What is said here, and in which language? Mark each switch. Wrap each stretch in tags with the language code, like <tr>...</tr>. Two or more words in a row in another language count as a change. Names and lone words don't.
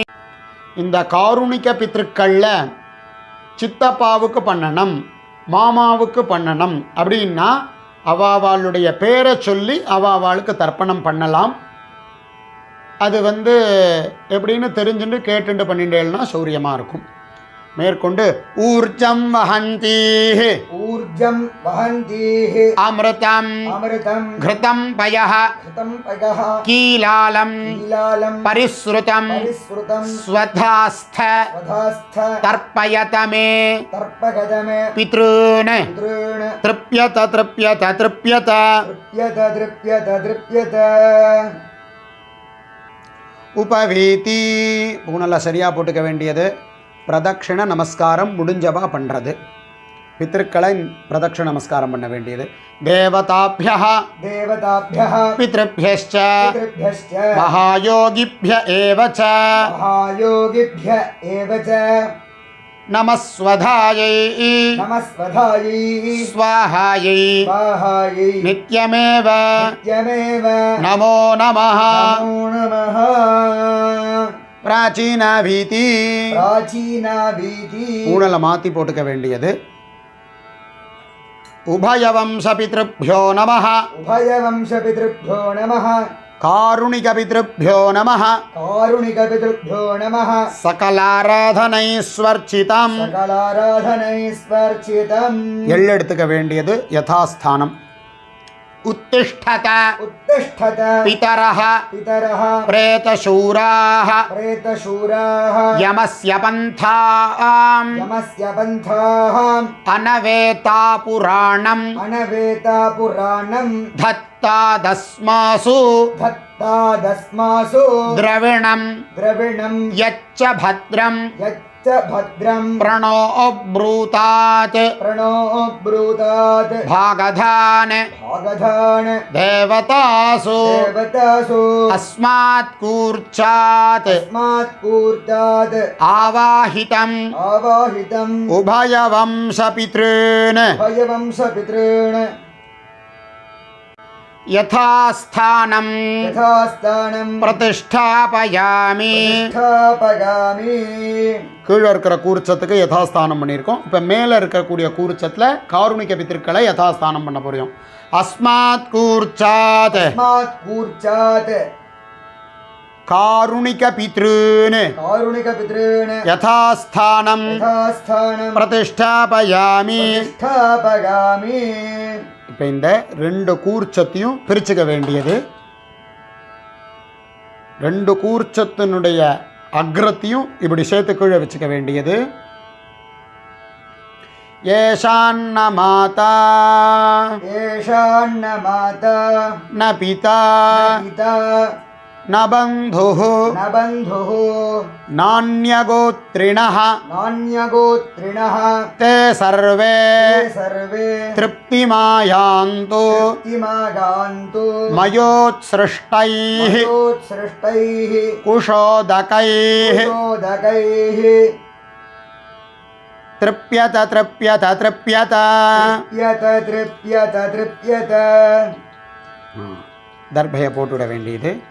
<ta>இந்த காருணிக பித்ருக்களில் சித்தப்பாவுக்கு பண்ணணும், மாமாவுக்கு பண்ணணும் அப்படின்னா அவாவாளுடைய பேரை சொல்லி அவாவாளுக்கு தர்ப்பணம் பண்ணலாம். அது எப்படின்னு தெரிஞ்சுட்டு கேட்டுட்டு பண்ணிட்டேன்னா சௌரியமாக இருக்கும்.</ta> <sa>மேற்கொண்டு ऊर्जं वहन्तीः ऊर्जं वहन्तीः அமிர்தம் அமிர்தம் घृतं पयः घृतं पकः கீலாலம் கீலாலம் பரிஸ்ருதம் பரிஸ்ருதம் ஸ்வதாஸ்த வதாஸ்த तर्पयत मे தர்ப்பகதமே பித்ருன் பித்ரேண तृप्यत तृप्यत तृप्यत. तृप्यत तृप्यत तृप्यत</sa> <ta>உபவீதி பூனெல்லாம் சரியாக போட்டுக்க வேண்டியது. பிரதட்சிண நமஸ்காரம் முடிஞ்சவா பண்ணுறது. பித்ருக்களை பிரதட்சிண நமஸ்காரம் பண்ண வேண்டியது.</ta> <sa>தேவதாபியः தேவதாபியः பித்ருभ्यश्च பித்ருभ्यश्च महायोगिभ्य एव च महायोगिभ्य एव च நமஸ்வதாயை நமஸ்வதாயை ஸ்வாஹாயை स्वाहायै நித்யமேவ नित्यमेव नमो नमः. नमो नमः பிராச்சீனாபீதி प्राचीनावीति</sa> <ta>ஊழலை மாற்றி போட்டுக்க வேண்டியது.</ta> <sa>उभयवंशपितृभ्यो नमः उभयवंशपितृभ्यो नमः कारुणिकपितृभ्यो नमः कारुणिकपितृभ्यो नमः சகலாராதனைஸ்வர்ச்சிதம். सकलाराधनैस्वर्चितम् எள் எடுத்துக்க வேண்டியது யதாஸ்தானம். உத்திஷ்டத उत्तिष्ठत பிதரः पितरः பிரேதசூராः प्रेतशूराः यमस्य पन्थाम् यमस्य पन्थाः अनवेता पुराणम् अनवेता पुराणम् தத்தாதஸ்மாசு धत्तादस्मासु திரவிணம் द्रविणम् यच्च भद्रम् यच्च भद्रम् प्रणो ब्रूतात् प्रणो ब्रूतात् பாகதான் भागधान தேவதாசு देवतासु अस्मात् कूर्चात् अस्मात् कूर्तात् ஆவாஹிதம் आवाहितम् उभयवंश पितॄन् भयवंशपितॄन् யதாஸ்தானம் यथास्थानम् பிரதிஷ்டாபயாமி. प्रतिष्ठापयामि</sa> <ta>கீழே இருக்கிற கூர்ச்சத்துக்கு யதாஸ்தானம் பண்ணியிருக்கோம். இப்போ மேலே இருக்கக்கூடிய கூர்ச்சத்தில் காருணிக பித்ருக்களை யதாஸ்தானம் பண்ண போகிறோம்.</ta> <sa>अस्मात् कूर्चात् अस्मात् कूर्चात् कारुणिक पितॄन् कारुणिकपितॄन् யதாஸ்தானம் यथास्थानम् பிரதிஷ்டாபயாமி. प्रतिष्ठापयामि</sa> <ta>இப்போ இந்த ரெண்டு கூர்ச்சத்தையும் பிரிச்சுக்க வேண்டியது. ரெண்டு கூர்ச்சத்தினுடைய அக்ரத்தையும் இப்படி சேர்த்து கீழே வச்சுக்க வேண்டியது.</ta> <sa>येषान्न माता येषान्न माता न पिता न पिता न बन्धुः न बन्धुः நான்யகோத்ரிணः नान्यगोत्रिणः ते सर्वे ते सर्वे திருப்திமாயாந்து तृप्तिमागान्तु மயோத்ஸ்ருஷ்டைः मयोत्सृष्टैः குஷோதகைः कुशोदकैः तृप्यत तृप्यत तृप्यत. तृप्यत तृप्यत</sa> <ta>தர்பையை போட்டுவிட வேண்டியது.</ta>